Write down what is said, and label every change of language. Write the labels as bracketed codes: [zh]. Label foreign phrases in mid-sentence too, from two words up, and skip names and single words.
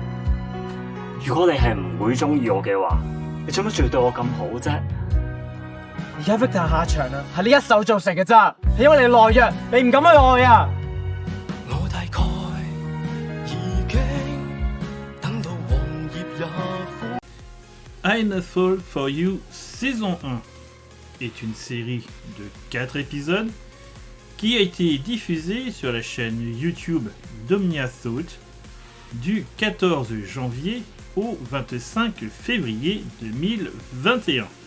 [yue] 如果你係唔會中意我嘅話，你做乜仲要對我咁好啫？而家 Victor 下場啊，係你一手造成嘅咋，係因為你懦弱，你唔敢去愛啊！我大概已經等到黃葉也枯。 [fr] I'm a Fool for You saison 1 est une série de 4 épisodes qui a été diffusée sur la chaîne YouTube d'Omnia Thought du 14 janvier au 25 février 2021.